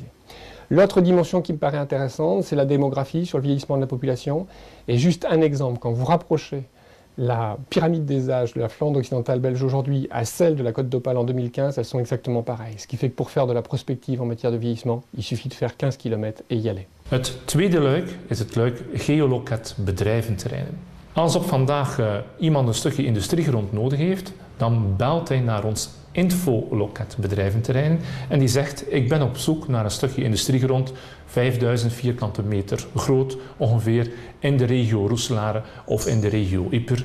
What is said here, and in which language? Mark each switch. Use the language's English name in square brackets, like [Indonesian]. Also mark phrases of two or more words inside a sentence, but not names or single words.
[French] L'autre dimension qui me paraît intéressante, c'est la démographie sur le vieillissement de la population. Et juste un exemple, quand vous rapprochez la pyramide des âges de la Flandre occidentale belge aujourd'hui à celle de la Côte d'Opale en 2015, elles sont exactement pareilles. Ce qui fait que pour faire de la prospective en matière de vieillissement, il suffit de faire 15 km et y aller. [Dutch] Het tweede luik is het luik geolocat bedrijventerreinen. Als op vandaag iemand een stukje industriegrond nodig heeft, dan belt hij naar ons infolocat bedrijventerrein en die zegt ik ben op zoek naar een stukje industriegrond 5000 vierkante meter groot ongeveer in de regio Roeselare of in de regio Ieper.